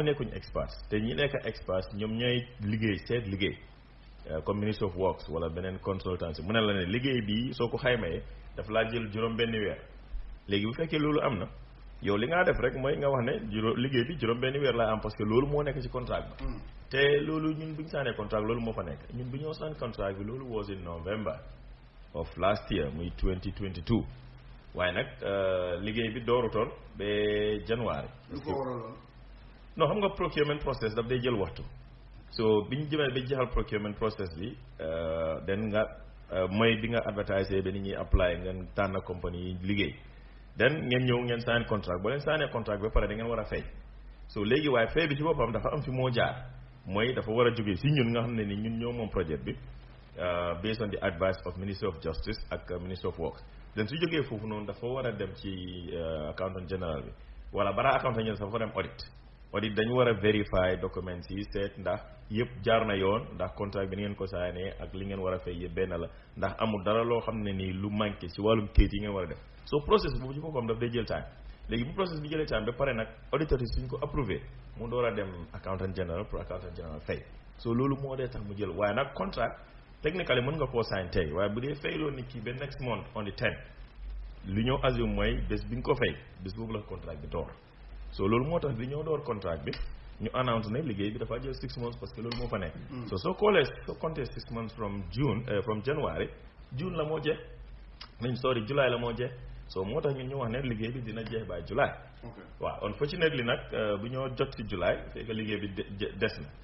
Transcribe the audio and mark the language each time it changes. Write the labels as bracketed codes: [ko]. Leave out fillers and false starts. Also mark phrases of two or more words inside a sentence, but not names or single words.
[wo] nekkuñu experts te ñi nekk experts ñoom ñooy liggéey seet liggéey comme [en] Ministry of Works [wo] wala beneen consultancy mu ne la ne liggéey bi soo ko xaymayee dafa laa jël juróom benn weer léegi bu fekkee loolu am na yow li ngaa def rek mooy nga wax ne liggéey bi juróom benn weer laa am parce que loolu moo nekk ci contrat bi te loolu ñun bu ñu saanee contrat loolu moo fa nekk ñun bu ñoo saan contrat bi loolu [en] was in November of last year [wo] muy 2022 waaye nag liggéey bi doorutoon ba January lu ko waraloon non xam nga [en] procurement process [wo] daf day jël waxtu so bi ñu jëmee ba jeexal [en] procurement process [wo] bi den nga mooy bi nga advertise ba nit ñi apply ngeen tànn compagnie yi liggéey den ngeen ñëw ngeen [en] sign contract [wo] boo leen signé contract ba pare da ngeen war a fay so léegi waaye fay bi ci boppam dafa am fi moo jaar mooy dafa war a jógee si ñun nga xam ne ni ñun ñoo moom projet bi [en] based on the advice of Ministry of Justice ak Ministry of Works [wo] den su jógee foofu noonu dafa war a dem ci [en] accountant general [wo] bi wala balaa [en] accountant general [wo] dafa dem audit dañu war a vérifier documents yi seet ndax yëpp jaar na yoon ndax contrat bi ni ngeen ko saanee ak li ngeen war a fay yëpp benn la ndax amul dara loo xam ne nii lu manqué ci wàllum kayit yi ngeen war a def so process boobu ci boppam daf day jël time léegi bu process bi jëlee time ba pare nag auditeur yi suñ ko approuvé mu door a dem [en] accountant general [wo] pour [en] accountant general [wo] fay so loolu moo dee tax mu jël waaye nag contrat technically mën nga koo sign tey waaye bu dee fayloo nit ki ba [en] next month on the 10 [wo] li ñoo assume mooy bés bi nga ko fay bés boobu la contrat bi door so loolu moo tax bi ñoo door contrat bi ñu announce ne liggéey bi dafa jël [en] 6 months [wo] parce que loolu moo fa nekk so soo compté [en] 6 months from January [wo] June la moo jeex July la moo jeex so moo tax ñun ñu wax ne liggéey bi dina jeex [en] by July [wo] waaw unfortunately nag bu ñoo jot ci July fekk liggéey bi des na